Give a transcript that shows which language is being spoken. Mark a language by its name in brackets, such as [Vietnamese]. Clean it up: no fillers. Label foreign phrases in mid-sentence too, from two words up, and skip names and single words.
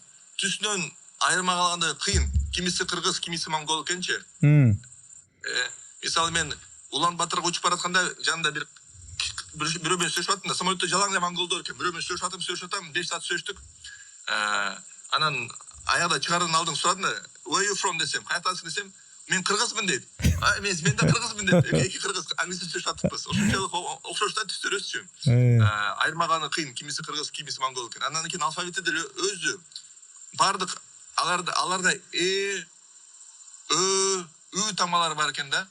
[Kyrgyz] Түсүнөн айырма калганда кыйын. Кимиси кыргыз, кимиси монгол экенчи. Мисалы мен Улан-Батырга учуп баратканда жанында бирөө менен сүйлөшүп аттым да, самолетто жалаң эле монголдор экен. Бирөө менен сүйлөшүп атам, 5 саат сүйлөштүк. Анан аягда чыгардан алдын сурадым да, [English] where you from [Kyrgyz] десем, каяктансың десем, мен кыргызмын дейт. Мен да кыргызмын деп, эки кыргыз англисче сүйлөшүп аттыкпыз. Ошончолук окшоштан түстөрөсү. Айырмаганы кыйын, кимиси кыргыз, кимиси монгол экен. Андан кийин алфавити деле өзү бардык аларда ы тамгалары бар экен да.